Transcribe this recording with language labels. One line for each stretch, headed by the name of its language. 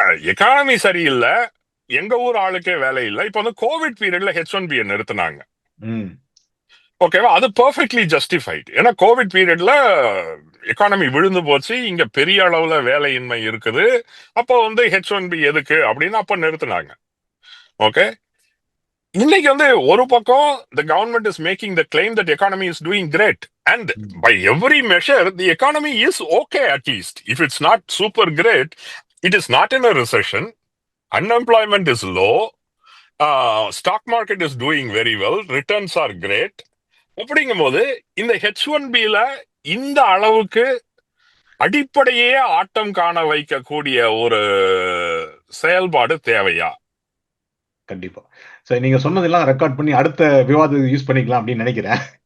Tamil: Economy சரியில்லை, எங்க ஊர் ஆளுக்கே வேலை இல்லை. இப்போ வந்து கோவிட் பீரியட்ல H1B நிறுத்தினாங்க. ம். ஓகேவா, அது பெர்ஃபெக்ட்லி ஜஸ்டிஃபைட். ஏன்னா கோவிட் பீரியட்ல எக்கானமி விழுந்து போச்சு, இங்க பெரிய அளவுல வேலையின்மை இருக்குது. அப்போ வந்து H1B எதுக்கு அப்படின்னு அப்ப நிறுத்தினாங்க.
English: okay,
Tamil: இன்னைக்கு வந்து ஒரு பக்கம்
English: the government is making the claim that economy is doing great and hmm. by every measure the economy is okay. At least if it's not super great, it is not in a recession, unemployment is low, stock market is doing very well, returns are great.
Tamil: அப்படிங்கும்போது இந்த H1Bல இந்த அளவுக்கு அடிப்படையே ஆட்டம் காண வைக்கக்கூடிய ஒரு செயல்பாடு தேவையா? கண்டிப்பா. சரி, நீங்க சொன்னதெல்லாம் ரெக்கார்ட் பண்ணி அடுத்த விவாதத்துக்கு யூஸ் பண்ணிக்கலாம் அப்படின்னு நினைக்கிறேன்.